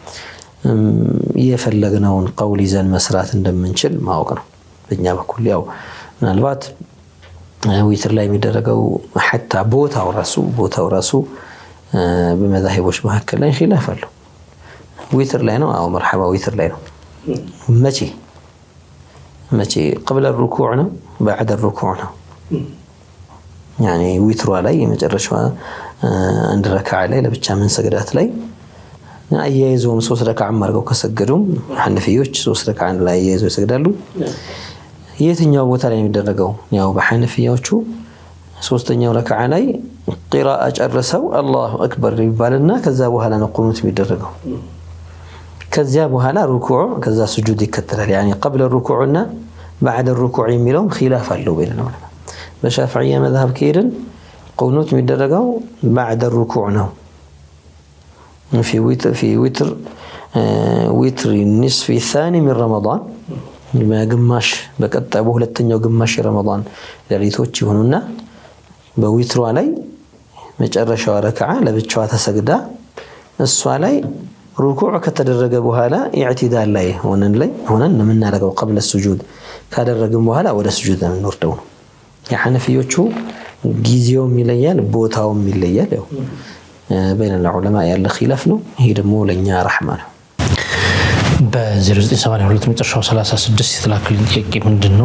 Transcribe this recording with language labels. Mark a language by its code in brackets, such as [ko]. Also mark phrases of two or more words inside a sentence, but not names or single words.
[am] የፈለግነውን ቀውል ይዘን መስራት እንደምንችል ማወቅ ነው። በእኛ በኩል ያው ምናልባት ዊትር ላይ የሚደረገው ሐታ ቦታው ራሱ በመዛሂቦች መካከል ላይ ኺላፍ አለው። ዊትር ላይ ነው? አዎ መርሐባ ዊትር ላይ ነው። መቼ [ar] قبل الركوع [am] ነው [ar] بعد الركوع [am] ነው? يعني ዊትሯ ላይ የመጨረሻዋ አንድ ረካዓ ላይ ለብቻ ምን ሰግዳት ላይ አያይዘውም 3 ረካዓ አድርገው ከሰገዱም ሐነፊዮች 3 ረካዓ ላይ አያይዘው ይሰግዳሉ። የትኛው ቦታ ላይ የሚደረገው? ያው በሐነፊያዎቹ 3ኛው ረካዓ ላይ ቂራአ ጨርሰው [ar] الله أكبر [am] ይባልና ከዛ በኋላ ነው ቁኑት የሚደረገው። ከዚያ በኋላ ሩኩዕ ከዛ ስጁድ ይከተላል። يعني [ar] قبل الركوع [am] እና [ar] بعد الركوع [am] የሚለው ኺላፍ አለው በእነው። በሻፊዒያ መዝሀብ ከሄድን ቁኑት የሚደረገው [ar] بعد الركوع [am] ነው። [ar] في وتر النصف الثاني من رمضان [am] በግማሽ በቀጣዩ በሁለተኛው ግማሽ ረመዳን ሌሊቶች ይሁንና በዊትሯ ላይ መጨረሻው ረካዓ ለብቻዋ ተሰግዳ እሷ ላይ ሩኩዕ ከተደረገ በኋላ ኢዕቲዳል ላይ ሆነን የምናደርገው [ar] قبل السجود [am] ካደረግን በኋላ ወደ ስጁድ እንወርደው ነው። የሐነፊዮቹ ጊዜውም ይለያል ቦታውም ይለያል። ያው በእነ العلماء ያለ ኺላፍ ነው። ይሄ ደግሞ ለኛ ረህማ ነው። በ0982 መጨረሻው 36 የተላከልኝ ጥያቄ ምንድነው?